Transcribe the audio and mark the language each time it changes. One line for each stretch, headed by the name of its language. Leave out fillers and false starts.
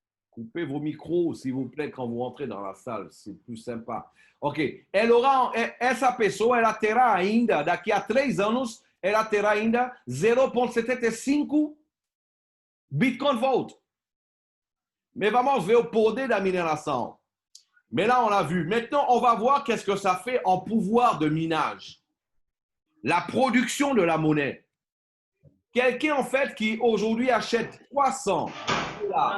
French: Coupez vos micros, s'il vous plaît, quand vous rentrez dans la salle, c'est plus sympa.
Portuguese: Ok, essa pessoa, ela terá ainda, daqui a 3 anos, ela terá ainda 0,75 Bitcoin Vault. Mais vamos ver o poder da mineração.
French: Mais là, on l'a vu. Maintenant, on va voir qu'est-ce que ça fait en pouvoir de minage. La production de la monnaie. Quelqu'un, en fait, qui aujourd'hui achète 300 $.